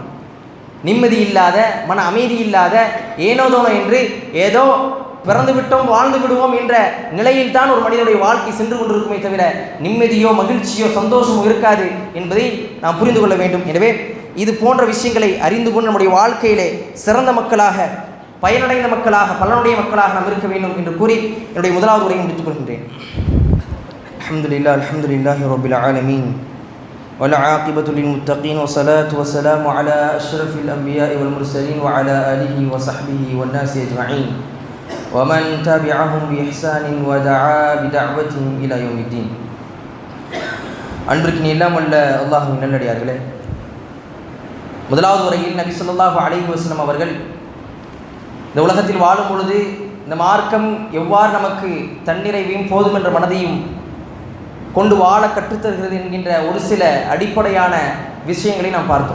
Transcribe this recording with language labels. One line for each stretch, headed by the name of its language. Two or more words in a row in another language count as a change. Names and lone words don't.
Tamil: நிம்மதி இல்லாத, மன அமைதி இல்லாத, ஏனோதோனோ என்று ஏதோ பிறந்து விட்டோம் வாழ்ந்து விடுவோம் என்ற நிலையில் தான் ஒரு மனிதனுடைய வாழ்க்கை சென்று கொண்டிருக்குமே தவிர நிம்மதியோ மகிழ்ச்சியோ சந்தோஷமோ இருக்காது என்பதை நாம் புரிந்து கொள்ள வேண்டும். எனவே இது போன்ற விஷயங்களை அறிந்து கொண்டு நம்முடைய வாழ்க்கையிலே சிறந்த மக்களாக, பயனடைந்த மக்களாக, பலனுடைய மக்களாக நாம் இருக்க வேண்டும் என்று கூறி என்னுடைய முதலாவது உரையை முடித்துக் கொள்கின்றேன்.
Arabic: الحمد لله رب العالمين والعاقبة للمتقين والصلاة والسلام على أشرف الأنبياء والمرسلين وعلى آله وصحبه والناس أجمعين ومن تبعهم بإحسان ودعا بدعوتهم إلى يوم الدين.
Tamil: அன்பிற்கு எல்லாம் வல்ல அல்லாஹ்வின் நல்லடியார்களே, முதலாவது உரையில் நபி
Arabic: صلى الله عليه وسلم
Tamil: அவர்கள் இந்த உலகத்தில் வாழும் பொழுது இந்த மார்க்கம் எவ்வாறு நமக்கு தன்னிறைவையும் போதும் என்ற மனதையும் கொண்டு வாழ கற்றுத்தருகிறது என்கின்ற ஒரு சில அடிப்படையான விஷயங்களை நாம் பார்த்தோம்.